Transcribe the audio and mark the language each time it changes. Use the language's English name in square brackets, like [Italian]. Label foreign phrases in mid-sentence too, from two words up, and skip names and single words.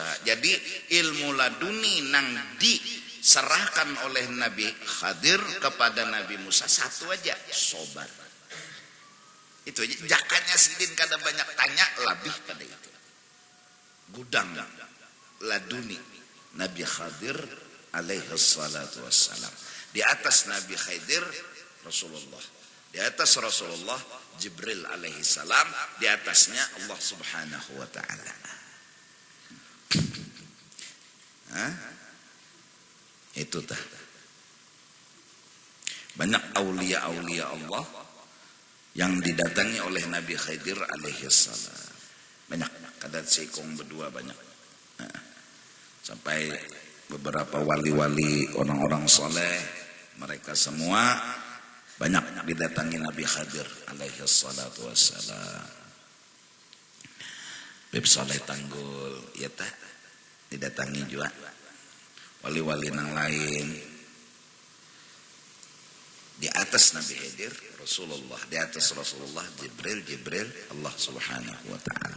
[Banjar] Jadi ilmu laduni nang diserahkan oleh Nabi Khidir kepada Nabi Musa satu aja, sobar. Itu aja. Jakanya Sidin kada banyak tanya lebih pada itu. Gudang laduni Nabi Khidir [Arabic] عليه الصلاة والسلام. [Banjar] Di atas Nabi Khidir Rasulullah. Di atas Rasulullah Jibril [Arabic] عليه السلام, [Banjar] di atasnya Allah [Arabic] سبحانه وتعالى. [Banjar] Itu tah. Banyak aulia-aulia Allah yang didatangi oleh Nabi Khidir [Arabic] عليه السلام. [Banjar] Banyak, kadat sikong berdua banyak. Sampai beberapa wali-wali orang-orang soleh, mereka semua banyak didatangi Nabi Khidir [Arabic] عليه الصلاة والسلام. [Banjar] Bib Saleh Tanggul ya tah didatangi juga wali-wali nang lain. Di atas Nabi Khidir Rasulullah, di atas Rasulullah Jibril Allah [Arabic] سبحانه وتعالى.